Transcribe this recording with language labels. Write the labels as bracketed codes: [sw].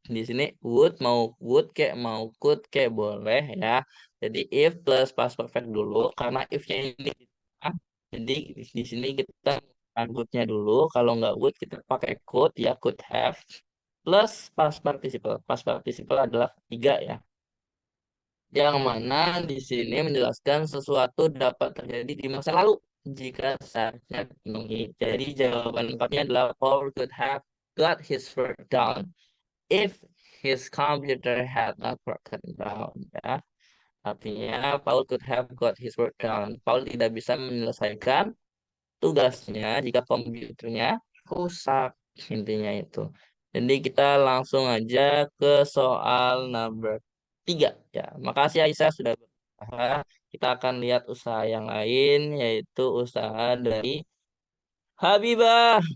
[id] Di sini would kayak mau could kayak boleh ya. Jadi if plus past perfect dulu karena if-nya ini ah, jadi di sini kita would-nya dulu. Kalau nggak would kita pakai could ya, could have plus past participle. Past participle adalah tiga ya. Yang mana di sini menjelaskan sesuatu dapat terjadi di masa lalu jika syaratnya dipenuhi. Jadi jawaban empatnya adalah [en] Paul could have got his work done if his computer had not broken down ya. [id] Artinya [en] Paul could have got his work done. [id] Paul tidak bisa menyelesaikan tugasnya jika komputernya rusak. Intinya itu. Jadi kita langsung aja ke soal number 3 ya. Makasih Aisyah sudah berusaha. Kita akan lihat usaha yang lain yaitu usaha dari Habibah.